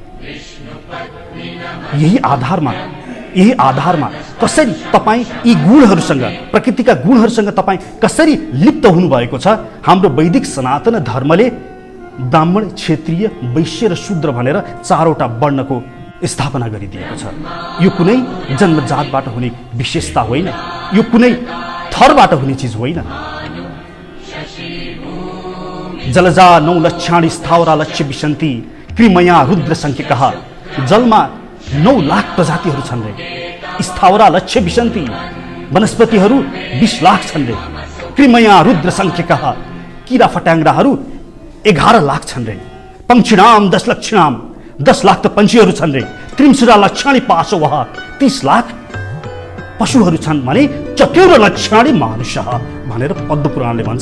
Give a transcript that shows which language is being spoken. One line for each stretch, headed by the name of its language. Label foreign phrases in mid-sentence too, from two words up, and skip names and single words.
Nepali: यही आधारमा कसरी तपाईँ यी गुणहरूसँग, प्रकृतिका गुणहरूसँग तपाईँ कसरी लिप्त हुनुभएको छ, हाम्रो वैदिक सनातन धर्मले ब्राह्मण, क्षत्रिय, वैश्य र शूद्र भनेर 4वटा वर्णको स्थापना गरिदिएको छ। यो कुनै जन्मजातबाट हुने विशेषता होइन, यो कुनै थरबाट हुने चिज होइन।
Sanskrit: जलजा 9 लक्षाणि स्थावरा लक्ष्य विशन्ति कृमया रुद्र संख्यकः।
Nepali: जलमा 9 लाख प्रजातिहरू छन् रे,
Sanskrit: स्थावरा लक्ष्य विशन्ति
Nepali: वनस्पतिहरू 20 लाख छन् रे,
Sanskrit: कृमया रुद्र संख्यकः
Nepali: किरा फट्याङ्ग्राहरू 11 लाख छन् रे,
Sanskrit: पंक्षिणाम 10 लक्षिणाम
Nepali: 10 लाख त पंक्षीहरू छन् रे,
Sanskrit: त्रिंशुरा लक्षाणि पाशवः
Nepali: 30 लाख पशुहरू छन् भने
Sanskrit: चतुर लक्षाणि मानुषः
Nepali: भनेर पद्मपुराणले भन्छ।